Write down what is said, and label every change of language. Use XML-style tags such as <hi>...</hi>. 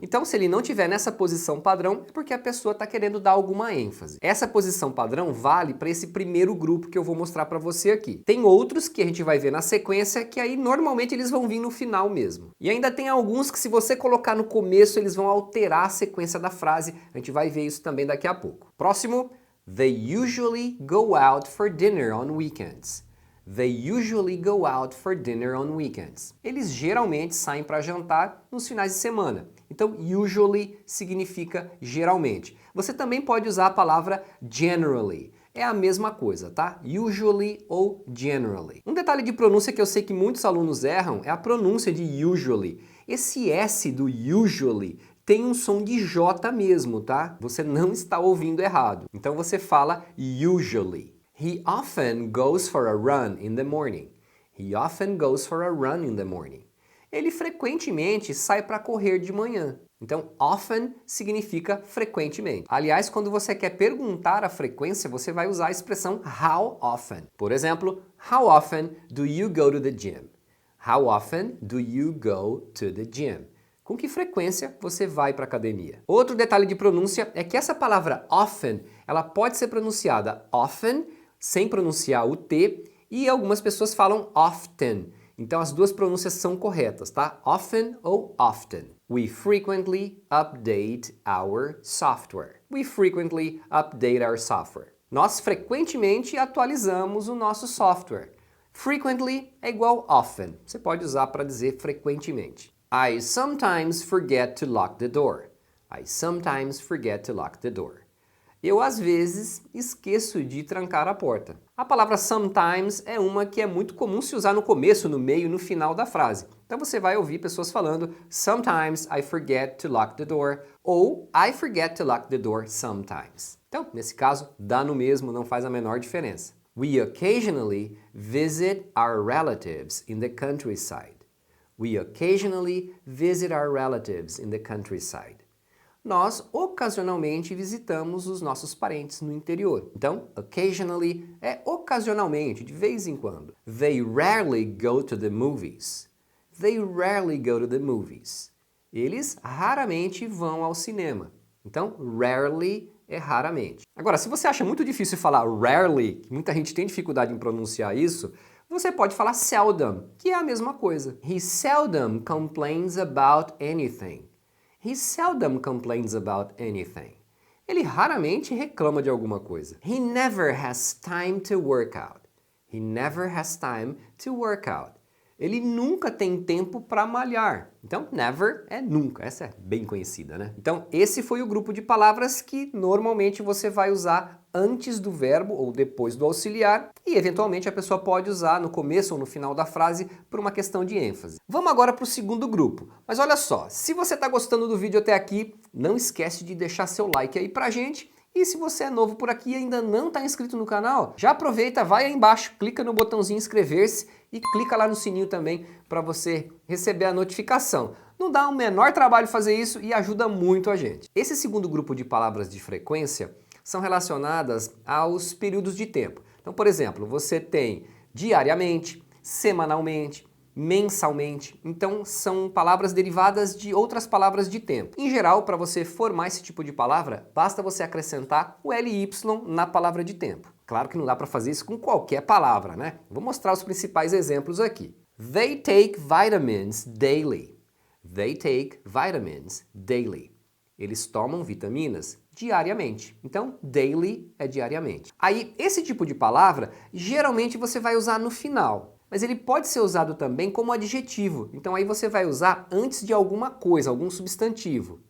<pt>Então, se ele não tiver nessa posição padrão, é porque a pessoa está querendo dar alguma ênfase. Essa posição padrão vale para esse primeiro grupo que eu vou mostrar para você aqui. Tem outros que a gente vai ver na sequência que aí normalmente eles vão vir no final mesmo. E ainda tem alguns que se você colocar no começo, eles vão alterar a sequência da frase. A gente vai ver isso também daqui a pouco. Próximo,</pt> <en>they usually go out for dinner on weekends. They usually go out for dinner on weekends.</en> <pt>Eles geralmente saem para jantar nos finais de semana. Então, usually significa geralmente. Você também pode usar a palavra generally. É a mesma coisa, tá? Usually ou generally. Um detalhe de pronúncia que eu sei que muitos alunos erram é a pronúncia de usually. Esse S do usually tem um som de J mesmo, tá? Você não está ouvindo errado. Então você fala usually.</pt> <en>He often goes for a run in the morning. He often goes for a run in the morning.</en> <pt>Ele frequentemente sai para correr de manhã. Então, often significa frequentemente. Aliás, quando você quer perguntar a frequência, você vai usar a expressão how often. Por exemplo,</pt> <en>how often do you go to the gym? How often do you go to the gym?</en> <pt>Com que frequência você vai para a academia? Outro detalhe de pronúncia é que essa palavra often, ela pode ser pronunciada often, sem pronunciar o T, e algumas pessoas falam often. Então as duas pronúncias são corretas, tá?</pt> <en>Often</en> <pt>ou</pt> <en>often. We frequently update our software. We frequently update our software.</en> <pt>Nós frequentemente atualizamos o nosso software. Frequently é igual often. Você pode usar para dizer frequentemente.</pt> <en>I sometimes forget to lock the door. I sometimes forget to lock the door.</en> <pt>Eu, às vezes, esqueço de trancar a porta. A palavra sometimes é uma que é muito comum se usar no começo, no meio e no final da frase. Então você vai ouvir pessoas falando</pt> <en>sometimes I forget to lock the door</en> <pt>ou</pt> <en>I forget to lock the door sometimes.</en> <pt>Então, nesse caso, dá no mesmo, não faz a menor diferença.</pt> <en>We occasionally visit our relatives in the countryside. We occasionally visit our relatives in the countryside.</en> <pt>Nós ocasionalmente visitamos os nossos parentes no interior. Então, occasionally é ocasionalmente, de vez em quando. They rarely go to the movies. They rarely go to the movies. Eles raramente vão ao cinema. Então, rarely é raramente. Agora, se você acha muito difícil falar rarely, muita gente tem dificuldade em pronunciar isso, você pode falar seldom, que é a mesma coisa.</pt> <en>He seldom complains about anything. He seldom complains about anything.</en> <pt>Ele raramente reclama de alguma coisa.</pt> <en>He never has time to work out. He never has time to work out.</en> <pt>Ele nunca tem tempo para malhar. Então, never é nunca. Essa é bem conhecida, né? Então, esse foi o grupo de palavras que normalmente você vai usar antes do verbo ou depois do auxiliar e, eventualmente, a pessoa pode usar no começo ou no final da frase por uma questão de ênfase. Vamos agora para o segundo grupo. Mas olha só, se você está gostando do vídeo até aqui, não esquece de deixar seu like aí pra gente. E se você é novo por aqui e ainda não está inscrito no canal, já aproveita, vai aí embaixo, clica no botãozinho inscrever-se e clica lá no sininho também para você receber a notificação. Não dá o menor trabalho fazer isso e ajuda muito a gente. Esse segundo grupo de palavras de frequência são relacionadas aos períodos de tempo. Então, por exemplo, você tem diariamente, semanalmente, mensalmente. Então, são palavras derivadas de outras palavras de tempo. Em geral, para você formar esse tipo de palavra, basta você acrescentar o ly na palavra de tempo. Claro que não dá para fazer isso com qualquer palavra, né? Vou mostrar os principais exemplos aqui.</pt> <en>They take vitamins daily. They take vitamins daily.</en> <pt>Eles tomam vitaminas diariamente. Então, daily é diariamente. Aí, esse tipo de palavra, geralmente você vai usar no final. Mas ele pode ser usado também como adjetivo. Então aí você vai usar antes de alguma coisa, algum substantivo.</pt>